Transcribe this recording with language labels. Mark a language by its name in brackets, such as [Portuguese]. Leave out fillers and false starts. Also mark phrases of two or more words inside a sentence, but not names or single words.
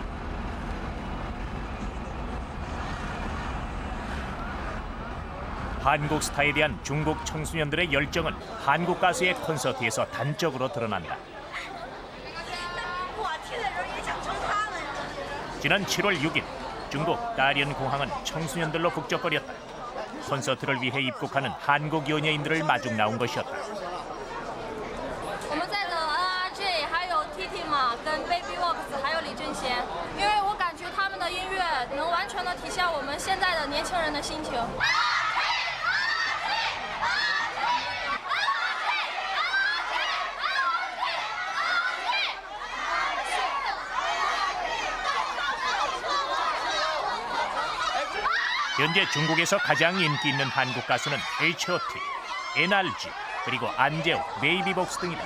[Korean] 한국 스타에 대한 중국 청소년들의 열정은 한국 가수의 콘서트에서 단적으로 드러난다. 지난 7월 6일 중국 다롄 공항은 청소년들로 북적거렸다. 콘서트를 위해 입국하는 한국 연예인들을 마중 나온 것이었다. [Chinese] 我们在等 NRJ 还有 TT 嘛，跟 Baby Wox 还有李正贤，因为我感觉他们的音乐能完全的体现我们现在的年轻人的心情。 [Korean] 현재 중국에서 가장 인기 있는 한국 가수는 H.O.T, NRG, 그리고 안재욱, 베이비복스 등이다.